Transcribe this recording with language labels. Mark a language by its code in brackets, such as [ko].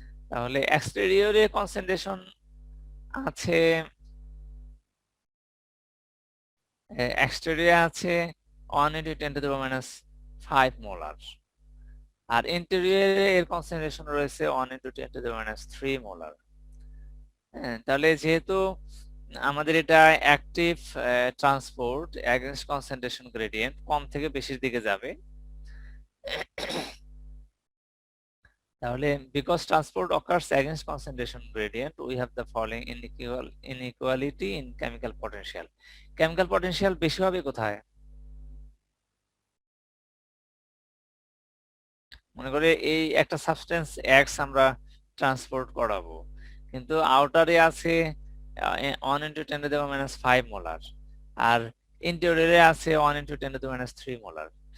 [bn] তাহলে এক্সটেরিয়রে কনসেন্ট্রেশন আছে, এক্সটেরিয়রে আছে 1 × 10⁻⁵ মোলার, আর ইন্টেরিয়রে এর কনসেন্ট্রেশন রয়েছে 1 × 10⁻³ মোলার। তাহলে যেহেতু আমাদের এটা active transport against concentration gradient, কম থেকে বেশির দিকে যাবে। [en] তাহলে because transport occurs against concentration gradient we have the following inequality in chemical potential. [bn] chemical potential বেশি হবে কোথায়? মনে করে এই একটা সাবস্টেন্স X আমরা ট্রান্সপোর্ট করাবো, কিন্তু আউটারে আছে 1 × 10⁻⁵ মোলার আর ইন্টেরিয়রে আছে 1 × 10⁻³ মোলার।